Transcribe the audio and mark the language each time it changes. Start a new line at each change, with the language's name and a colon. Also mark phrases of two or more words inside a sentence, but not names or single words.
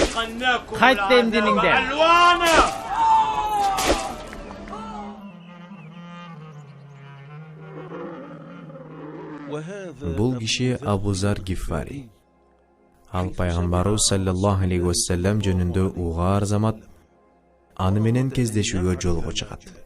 Kyrgyz: Кайт дейм диниңден. Бул киши Абу Зар Гифари. Ал пайгамбарыбыз
Arabic: صلى الله عليه وسلم
Kyrgyz: жөнүндө угаар замат, аны менен кездешүүгө жолго чыгат.